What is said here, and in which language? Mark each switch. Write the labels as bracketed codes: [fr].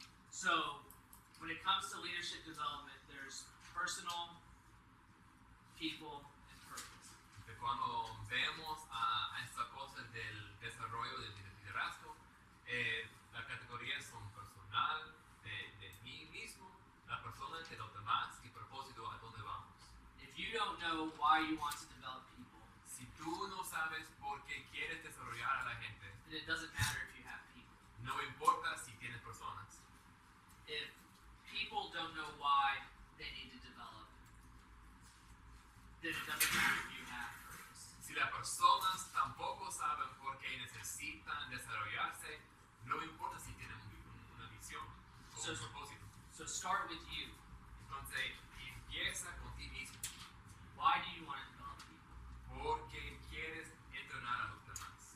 [en] So, when it comes to leadership development, there's personal, people, and purpose. [es] Que cuando vemos a esta cosa del desarrollo del liderazgo, las categorías son personal, de mí mismo, la persona, de los demás y propósito a dónde vamos. [en] If you don't know why you want to develop people, [es] Si tú no sabes por qué quieres desarrollar a la gente, [en] then it doesn't matter if you have people. [es] no importa si tienes personas. [en] If people don't know why they need to develop, then it doesn't matter if you have purpose. [es] Si las personas tampoco saben por qué necesitan desarrollarse, no importa si tienen una visión o un propósito. [en] So start with you. [es] Entonces, empieza con ti mismo. [en] Why do you want to develop people? [es] Porque quieres entrenar a los demás.